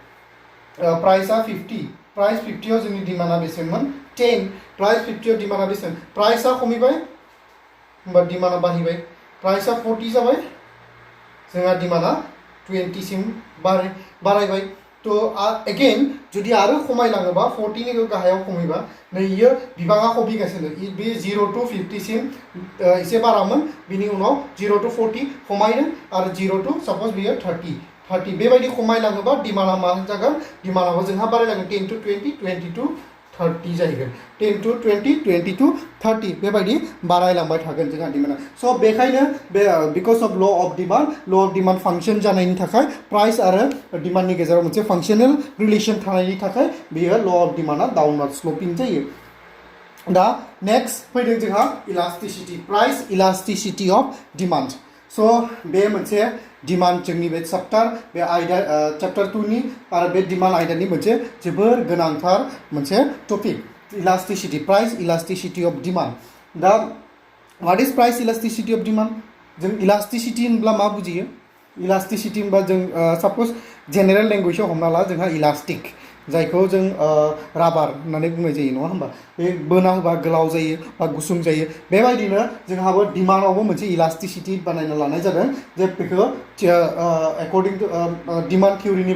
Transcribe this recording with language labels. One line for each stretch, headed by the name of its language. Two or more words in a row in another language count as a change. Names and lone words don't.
Bodo: प्राइसआ 50 प्राइस 50 आव जोंनि डिमांडआ बेसेमोन 10 प्राइस 50 आव डिमांडआ बेसेन प्राइसआ खमिबाय होमबा डिमांडआ बारिबाय प्राइसआ 40 जाबाय जोंहा डिमांडआ 20 सिम बारायबाय तो अगेन जुदि आरो खमायलाङोबा 40 नि गाहायाव खमिबा नैयो बिबाङा खमिगासिनो बे 0 to 50 सिम एसे बारामोन बिनि उनाव 0 to 40 खमायदों आरो 0 to सपोज बेयो 30 बेबायदि खमायलाङोबा डिमांडआ मा जागोन डिमांडआबो जोंहा बारायलाङो 10 to 20 20 to 30 जाहैगोन 10 to 20 20 to 30 बेबायदि बारायलांबाय थागोन जोंहा डिमांडआ सो बेखायनो बे
English: because of law of demand function
Bodo: जानायनि थाखाय प्राइस आरो डिमांडनि गेजेराव मोनसे
English: functional relation
Bodo: थानायनि थाखाय बेयो
English: law of demand downward sloping
Bodo: जायो
English: the next
Bodo: फैदों जोंहा
English: elasticity price elasticity of demand
Bodo: सो बे मोनसे डिमांड जोंनि बे चैप्टार बे आयदा चैप्टार 2 नि आरो बे डिमांड आयदानि मोनसे जोबोर गोनांथार मोनसे टपिक
English: elasticity price elasticity of demand the what is price elasticity of demand
Bodo: जों इलास्टिसिटी होनब्ला मा बुजियो इलास्टिसिटी होनबा जों सपोज
English: general language
Bodo: हमना ला जोंहा इलास्टिक जायखौ जों राबार होननानै बुंनाय जायो नङा होमबा बे बोना होबा गोलाव जायो बा गुसुं जायो बेबायदिनो जोंहाबो डिमांडआवबो मोनसे इलास्टिसिटी बानायना लानाय जादों जे बेखौ
English: according to demand theory